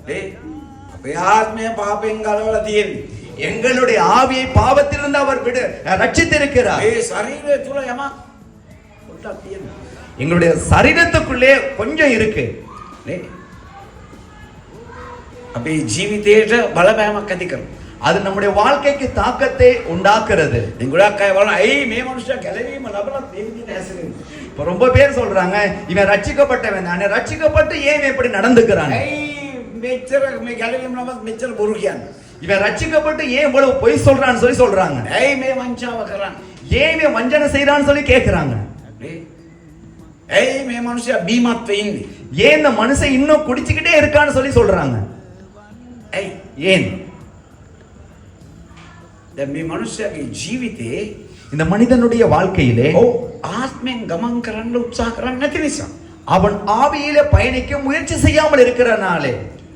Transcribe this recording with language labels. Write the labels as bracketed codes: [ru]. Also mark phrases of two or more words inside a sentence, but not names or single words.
[si] අපේ ආත්මය පාපෙන් ගලවලා තියෙන්නේ. [ta] எங்களுடைய ஆவியை பாவத்திலிருந்து அவர் ரட்சித்திருக்கிறார். [si] මේ ශරීරය තුල යමක් පොඩ්ඩක් තියෙනවා. [ta] எங்களுடைய சரீரத்துக்குள்ளே கொஞ்சம் இருக்கு. [si] නේ? අපේ ජීවිතේට බලපෑමක් ඇති කරනවා. [ta] அது நம்முடைய வாழ்க்கைக்கு தாக்கத்தை உண்டாக்குறது. [si] දැන් ගොඩක් අය බලන ඇයි මේ මනුස්සයා ගැලවීම ලැබලත් මේ විදිහට හැසිරෙන්නේ? [ta] இப்ப ரொம்ப பேர் சொல்றாங்க இவன் ரட்சிக்கப்பட்டவன் தானே, ரட்சிக்கப்பட்டு ஏன் இப்படி நடந்துக்கிறான்? [si] ඇයි මෙච්චර මේ ගැලවීම ලබත් මෙච්චර බොරු කියන්නේ? [ta] இவன் ரட்சிக்கப்பட்டு ஏன் இவ்வளவு பொய் சொல்றான்னு சொல்லி சொல்றாங்க. [si] ඇයි මේ වංචාව කරන්නේ? [ta] ஏன் இவன் வஞ்சனை செய்யறான்னு சொல்லி கேக்குறாங்க. [si] නේ? ඇයි මේ මනුස්සයා බීමත් වෙන්නේ? [ta] ஏன் இந்த மனுஷன் இன்னும் குடிச்சுக்கிட்டே இருக்கான்னு சொல்லி சொல்றாங்க. [si] ඇයි? [ta] ஏன்? [si] දැන් මේ මනුස්සයාගේ ජීවිතේ [ta] இந்த மனிதனுடைய வாழ்க்கையிலே [si] ආත්මෙන් ගමන් කරන්න උත්සාහ කරන්නේ නැති නිසා, [ta] அவன் ஆவியிலே பயணிக்க முயற்சி செய்யாமல் இருக்கிறனாலே